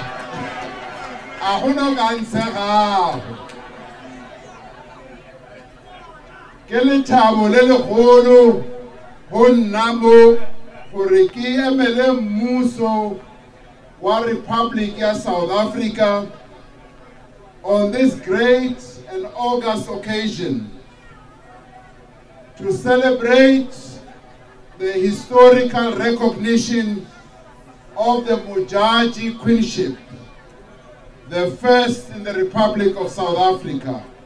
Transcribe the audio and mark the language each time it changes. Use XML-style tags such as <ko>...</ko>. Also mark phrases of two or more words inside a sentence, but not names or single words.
<nso>Ahona kansega. Ke lethabo le legolo ho nna mo gore ke emele mmuso wa Republic ya South Africa</nso> <en>on this great and august occasion to celebrate the historical recognition of the Modjadji Queenship, the first in the Republic of South Africa.</en>